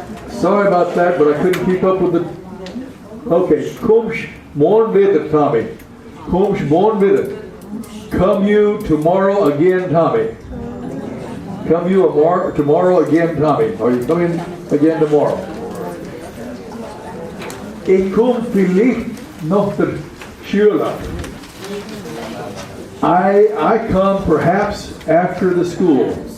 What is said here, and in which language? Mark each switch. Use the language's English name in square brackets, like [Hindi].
[English] Sorry about that, but I couldn't keep up with the... Okay, [Swiss German] kommst morgen wieder, [English] Tommy. [Swiss German] Kommst morgen wieder. [English] Come you tomorrow again, Tommy. Come you tomorrow again, Tommy. Are you coming again tomorrow? [Swiss German] Ich komm vielleicht noch der Schule. [English] I come perhaps after the school.